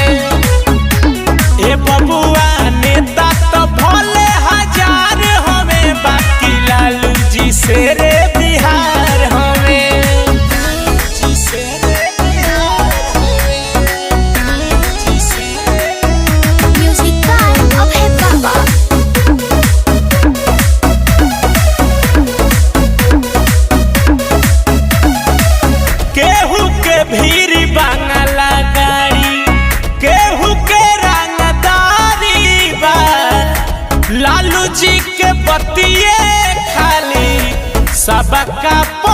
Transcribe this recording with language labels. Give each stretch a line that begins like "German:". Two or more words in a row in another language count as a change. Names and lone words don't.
Bhojpuri: ए बबुआ नेता तो भले हजार हवे, बाकी लालू जी से रे बिहार हवे। जी से रे बिहार हवे, जी से रे।
English: Music time of hip hop.
Bhojpuri: केहू के भीड़ बांगला गाड़ी, केहू के रंगदारी बा। लालू जी के बतिये खाली सबका